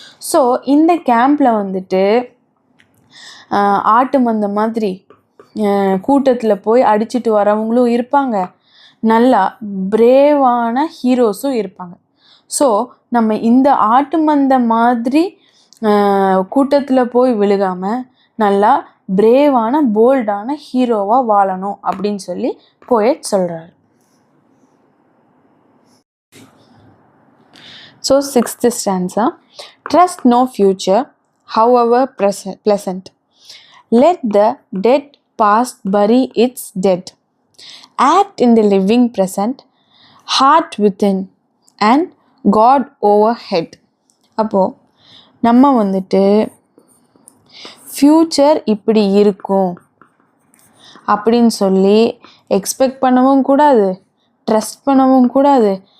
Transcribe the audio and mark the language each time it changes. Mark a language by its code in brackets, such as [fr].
[ta] So இந்த கேம்பில் வந்துட்டு ஆட்டு மந்த மாதிரி கூட்டத்தில் போய் அடிச்சுட்டு வரவங்களும் இருப்பாங்க, நல்லா பிரேவான ஹீரோஸும் இருப்பாங்க. ஸோ நம்ம இந்த ஆட்டு மந்த மாதிரி கூட்டத்தில் போய் விழுகாமல் நல்லா பிரேவான போல்டான ஹீரோவாக வாழணும் அப்படின்னு சொல்லி போயட் சொல்கிறாரு. [en] So 6th stanza, trust no future, however pleasant. Let the dead past bury its dead. Act in the living present, heart within and God overhead. [ta] அப்போது நம்ம வந்துட்டு ஃப்யூச்சர் இப்படி இருக்கும் அப்படின்னு சொல்லி எக்ஸ்பெக்ட் பண்ணவும் கூடாது, ட்ரஸ்ட் பண்ணவும் கூடாது.